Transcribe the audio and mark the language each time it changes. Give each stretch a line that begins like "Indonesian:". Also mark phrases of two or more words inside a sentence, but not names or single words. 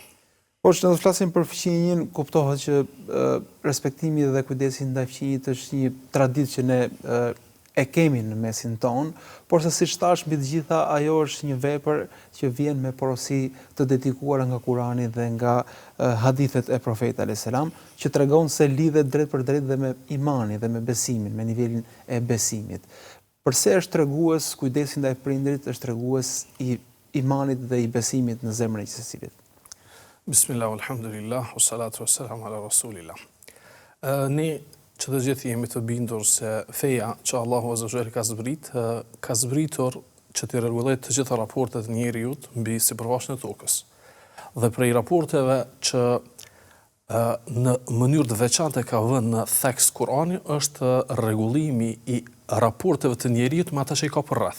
Albanian: Hoxh, ne do të flasim për fëmijën, kuptohet që respektimi dhe kujdesi ndaj fëmijës është një traditë që ne e kemi në mesin ton, por se siç thash, mbi të gjitha ajo është një vepër që vjen me porosi të dedikuara nga Kurani dhe nga hadithet e Profetit
Arabic: عليه السلام,
Albanian: që tregon se lidhet drejt për drejt dhe me imanin dhe me besimin, me nivelin e besimit. Përse është tregues kujdesi ndaj prindrit, është tregues i imanit dhe i besimit në zemrën e secilit.
Arabic: بسم الله، الحمد لله، والصلاة والسلام على رسول الله.
Albanian: Ne që të gjithë jemi të bindur se feja që Allahu
Arabic: عز وجل
Albanian: ka zbritur që të rregullojë të gjitha raportet e njerëzit mbi sipërfaqen e tokës. Dhe prej raporteve që në mënyrë të veçantë ka vënë në theks Kurani është rregullimi i raporteve të njerëzit me ata që i ka përreth.